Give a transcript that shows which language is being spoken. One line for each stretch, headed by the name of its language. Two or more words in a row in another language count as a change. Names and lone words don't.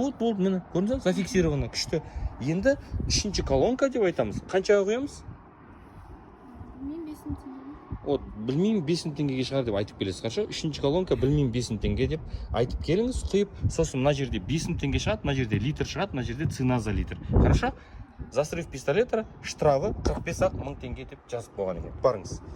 Kazakh: Вот, болды, міне. Көрдіңіз бе? Зафиксировано, күшті. Енді үшінші колонка деп айтамыз. Қаншаға қоямыз? Білмеймін, 5 мың теңге. Вот, білмеймін, 5 мың теңгеге шығар деп айтып келесіз.
Russian: Хорошо?
Kazakh: Үшінші колонка білмеймін, 5 мың теңге деп айтып келіңіз, құйып. Сосын мына жерде 5 мың теңге шығады, мына жерде литр шығады, мына жерде
Russian: цена за литр. Хорошо? За срыв пистолета штрафы
Kazakh: 45 мың теңге деп жазып қойған екен. Барыңыз.